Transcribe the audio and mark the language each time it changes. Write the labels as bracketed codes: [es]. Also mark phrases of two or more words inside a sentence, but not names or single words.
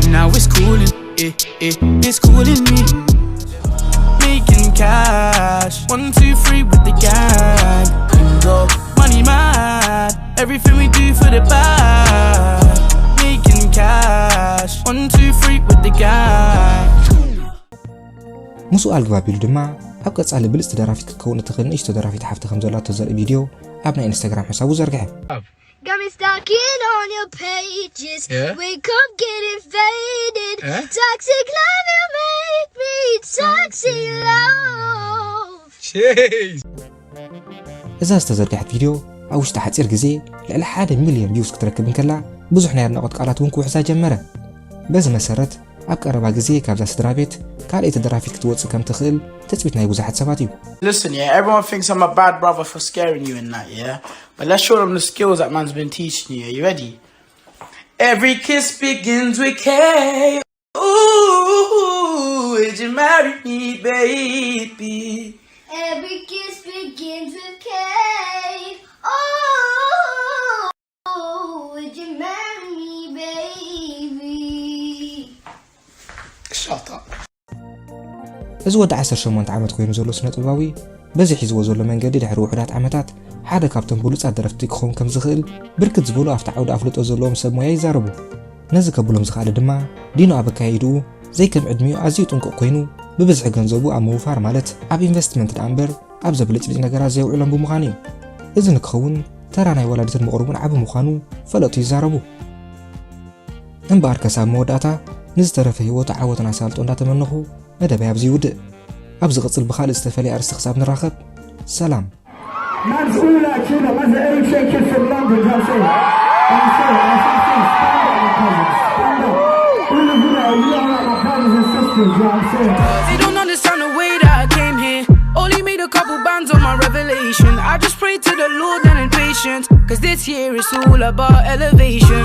[en] Now it's cooling, it's cooling me. Making cash, 1, 2, 3 with the gang. Go money mad, everything we do for the bag. Making cash, 1, 2, 3 with the gang. [ti] ሙሱ ኣልግባቢሉ ድማ ኣብ ቀጻሊ ብልጽቲ ደራፊት ክትከውን እትኽእል ንእሽቶ ደራፊት ሓፍቲ ከም ዘላቶ ዘርኢ ቪድዮ ኣብ ናይ ኢንስታግራም ሕሳቡ ዘርግሐ። [en] Got me stalking on your pages. Wake up, getting faded. Toxic love, you make me toxic love. Jeez. [ti] እዛ ዝተዘርግሐት ቪድዮ ኣብ ውሽጢ ሓፂር ግዜ ልዕሊ 1 ሚልዮን ቪውስ ክትረክብ እንከላ ብዙሕ ናይ ኣድናቆት ቃላት እውን ክውሕዛ ጀመረ። በዚ መሰረት ኣብ ቀረባ ግዜ ካብዛ ስድራ ቤት ካልአይቲ ደራፊት ክትወፅእ ከም ትኽእል ተፅቢት ናይ ብዙሓት ሰባት እዩ። [en] Listen, everyone thinks I'm a bad brother for scaring you and that, but let's show them the skills that man's been teaching you. You ready? Every kiss begins with K. Ooh, would you marry me, baby? Every kiss begins with K. Oh, would you marry me, baby? Shut up. [ti] እዚ ወዲ 18 ዓመት ኮይኑ ዘሎ ስነ ጥበባዊ በዚ ሒዝዎ ዘሎ መንገዲ ድሕሪ ውሕዳት ዓመታት ሓደ ካብቶም ብሉጻት ደረፍቲ ክኸውን ከም ዝኽእል ብርክት ዝበሉ ኣብቲ ዓውዲ ኣፍልጦ ዘለዎም ሰብ ሞያ ይዛረቡ። ነዚ ከብሎም ዝኽኣለ ድማ ዲኖ ኣብ ኣካይድኡ ዘይከም ዕድሚኡ ኣዝዩ ጥንቁቕ ኮይኑ ብብዝሒ ገንዘቡ ኣብ ምውፋር ማለት ኣብ ኢንቨስትመንት ዳእምበር ኣብ ዘብልጭልጭ ነገራት ዘይውዕሎም ብምዃኑ እዩ። እዚ ንክኸውን ተራ ናይ ወላዲትን ምቕሩብን ዓብ ምዃኑ ፈለጡ ይዛረቡ። እምበኣር ከሳብ መወዳእታ ንዝተረፈ ህይወቱ ዓወትና ሳልጦ እንዳተመነኹ መደበይ ኣብዚ ይውድእ። ኣብ ዝቕፅል ብኻልእ ዝተፈልየ ኣርስቲ ክሳብ ንራኸብ ሰላም። [en] They don't understand the way that I came here. Only made a couple bands on my revelation. I just pray to the Lord and in patience, cause this year is all about elevation.